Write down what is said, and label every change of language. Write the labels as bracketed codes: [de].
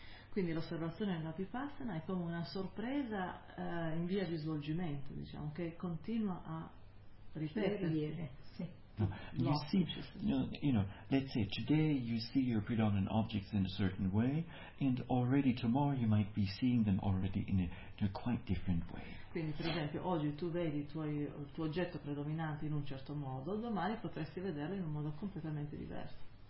[it] Quindi l'osservazione nella vipassana è come una sorpresa in via di svolgimento, diciamo, che continua a ripetersi. [en] You know, let's say today you see your predominant objects in a certain way, and already tomorrow you might be seeing them already in a quite different way. [it] Quindi, per esempio, oggi tu vedi il tuo oggetto predominante in un certo modo, domani potresti vederlo in un modo completamente diverso.